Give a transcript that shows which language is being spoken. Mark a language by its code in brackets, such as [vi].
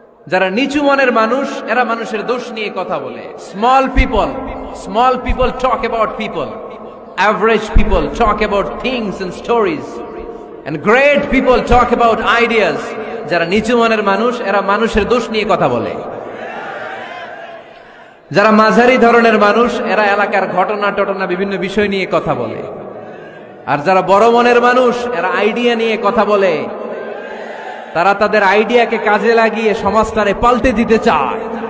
[bn] যারা নিচু মনের মানুষ, এরা মানুষের দোষ নিয়ে কথা বলে। [en] Small people talk about people, average people talk about things and stories, and great people talk about ideas. [bn] যারা নিচু মনের মানুষ, এরা মানুষের দোষ নিয়ে কথা বলে। যারা মাঝারি ধরনের মানুষ, এরা এলাকার ঘটনা বিভিন্ন বিষয় নিয়ে কথা বলে। আর যারা বড় মনের মানুষ, এরা আইডিয়া নিয়ে কথা বলে। তারা তাদের আইডিয়াকে কাজে লাগিয়ে সমাজটারে পাল্টে দিতে চায়।